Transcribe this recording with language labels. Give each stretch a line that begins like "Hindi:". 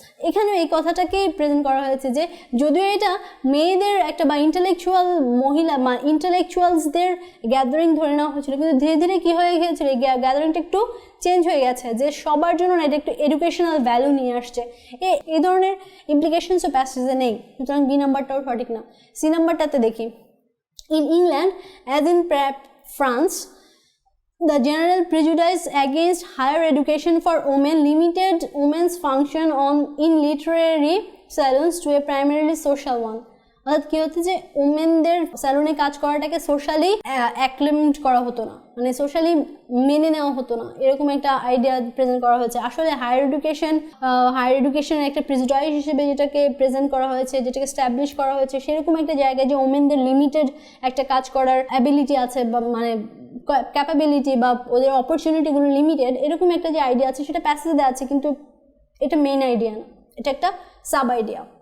Bangla: এখানে এই কথাটাকেই প্রেজেন্ট করা হয়েছে যে যদিও এটা মেয়েদের একটা বা ইন্টেলেকচুয়াল মহিলা বা ইন্টেলেকচুয়ালসদের গ্যাদারিং ধরে নেওয়া হয়েছিল, কিন্তু ধীরে ধীরে কী হয়ে গিয়েছিল, এই গ্যাদারিংটা একটু চেঞ্জ হয়ে গেছে যে সবার জন্য না, এটা একটু এডুকেশনাল ভ্যালু নিয়ে আসছে। এই ধরনের ইমপ্লিকেশনসও প্যাসেজে নেই, সুতরাং বি নাম্বারটাও সঠিক না। সি নাম্বারটাতে দেখি,
English: In England as in France the general prejudice against higher education for women limited women's function in literary salons to a primarily social one।
Bangla: অর্থাৎ কী হচ্ছে যে ওমেনদের স্যালুনে কাজ করাটাকে সোশ্যালি অ্যাক্লেমেন্ট করা হতো না, মানে সোশ্যালি মেনে নেওয়া হতো না, এরকম একটা আইডিয়া প্রেজেন্ট করা হয়েছে। আসলে হায়ার এডুকেশনের একটা প্রেজুডাইস হিসেবে যেটাকে প্রেজেন্ট করা হয়েছে, যেটাকে স্ট্যাবলিশ করা হয়েছে, সেরকম একটা জায়গায় যে ওমেনদের লিমিটেড একটা কাজ করার অ্যাবিলিটি আছে বা মানে ক্যাপাবিলিটি বা ওদের অপরচুনিটিগুলো লিমিটেড, এরকম একটা যে আইডিয়া আছে সেটা প্যাসেজে আছে, কিন্তু এটা মেইন আইডিয়া না, এটা একটা সাব আইডিয়া।